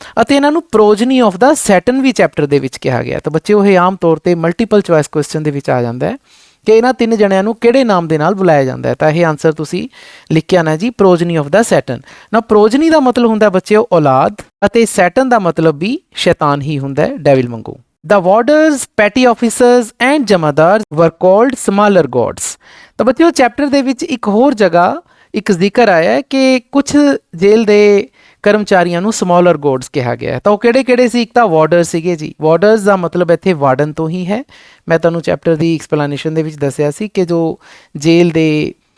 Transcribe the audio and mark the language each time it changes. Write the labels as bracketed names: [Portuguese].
[Punjabi] ਅਤੇ ਇਹਨਾਂ ਨੂੰ [English] progeny of the Satan [Punjabi] we chapter ਦੇ ਵਿੱਚ ਕਿਹਾ ਗਿਆ। ਤਾਂ ਬੱਚਿਓ ਇਹ ਆਮ ਤੌਰ 'ਤੇ ਮਲਟੀਪਲ ਚੁਆਇਸ ਕੁਐਸਚਨ ਦੇ ਵਿੱਚ ਆ ਜਾਂਦਾ ਹੈ ਕਿ ਇਹਨਾਂ ਤਿੰਨ ਜਣਿਆਂ ਨੂੰ ਕਿਹੜੇ ਨਾਮ ਦੇ ਨਾਲ ਬੁਲਾਇਆ ਜਾਂਦਾ ਹੈ। ਤਾਂ ਇਹ ਆਨਸਰ ਤੁਸੀਂ ਲਿਖ ਕੇ ਆਉਣਾ ਜੀ, [English] Progeny of the Satan. [Punjabi] ਨਾ ਪ੍ਰੋਜਨੀ ਦਾ ਮਤਲਬ ਹੁੰਦਾ ਬੱਚਿਓ ਔਲਾਦ, ਅਤੇ ਸੈਟਨ ਦਾ ਮਤਲਬ ਵੀ ਸ਼ੈਤਾਨ ਹੀ ਹੁੰਦਾ ਹੈ, ਡੈਵਿਲ ਵਾਂਗੂ। [English] The warders, petty officers and jamadar were called smaller gods। [Punjabi] ਤਾਂ ਬੱਚਿਓ ਚੈਪਟਰ ਦੇ ਵਿੱਚ ਇੱਕ ਹੋਰ ਜਗ੍ਹਾ ਇੱਕ ਜ਼ਿਕਰ ਆਇਆ ਹੈ ਕਿ ਕੁਝ ਜੇਲ੍ਹ ਦੇ ਕਰਮਚਾਰੀਆਂ ਨੂੰ ਸਮਾਲਰ ਗੋਡਸ ਕਿਹਾ ਗਿਆ ਹੈ। ਤਾਂ ਉਹ ਕਿਹੜੇ ਸੀ। ਇੱਕ ਤਾਂ ਵਾਰਡਰ ਸੀਗੇ ਜੀ। ਵਾਰਡਰਸ ਦਾ ਮਤਲਬ ਇੱਥੇ ਵਾਰਡਨ ਤੋਂ ਹੀ ਹੈ। ਮੈਂ ਤੁਹਾਨੂੰ ਚੈਪਟਰ ਦੀ ਐਕਸਪਲੇਨੇਸ਼ਨ ਦੇ ਵਿੱਚ ਦੱਸਿਆ ਸੀ ਕਿ ਜੋ ਜੇਲ੍ਹ ਦੇ